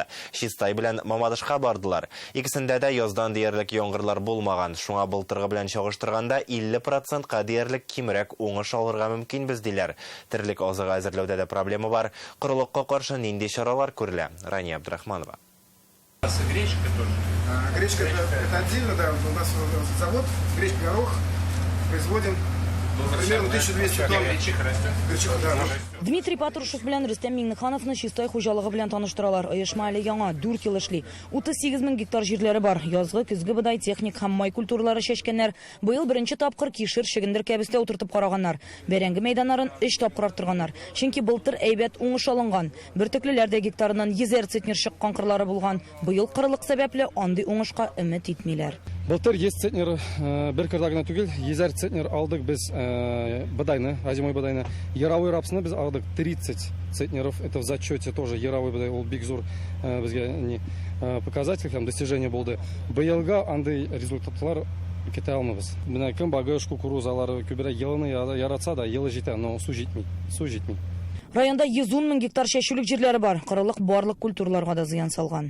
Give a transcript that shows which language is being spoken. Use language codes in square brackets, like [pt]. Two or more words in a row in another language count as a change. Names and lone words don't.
[tt] Чистай белән Мамадышка бардылар. Икесендә дә яздан диярлек яңгырлар булмаган. Шуңа былтыргы белән чагыштырганда 50%-ка диярлек кимрәк уңыш алырга мөмкин без диләр. Терлек азыгы әзерләүдә дә проблема бар. Корылыкка каршы нинди чаралар күрелә? Рания Абдрахманова. [ru] Гречка тоже. Гречка это отдельно, да, у нас завод, гречка горох, производим примерно 1200 тонн. Гречиха, да. [tt] Дмитрий Патрушев белән Рөстәм Миңнехановны чистай хуҗалыгы белән таныштыралар. Оешма әле яңа 4 ел эшли. 38 мең гектар җирләре бар. Язгы, көзге быдай, техник һәм май культуралары чәчкәннәр. Быел беренче тапкыр кишер, шигендер кәбестә утыртып караганнар. Бәрәңге мәйданнарын 3 тапкыр арттырганнар. Чөнки былтыр әйбәт уңыш алынган. Бөртеклеләр дә гектарыннан 100 центнер чыккан кырлары булган. Быел кырылык сәбәпле андый уңышка өмет итмиләр. Былтыр 100 центнер бер кырда гына түгел, 100 центнер алдык без бадайны, озимой бадайны. Яровой рапсыны без алдык 30 центнеров. [ru] Это в зачете тоже яровой [tt] бадай, ул бик зур безгә [ru] не показатель [tt] һәм достижение булды. Быелга андый результатлар китә алмабыз. Менә көнбагыш, кукурузалары күбрәк елны яратса да, елы җитә, но су җитми. Районда 110 мең гектар чәчүлек җирләре бар. Кырылык барлык культураларга да зыян салган.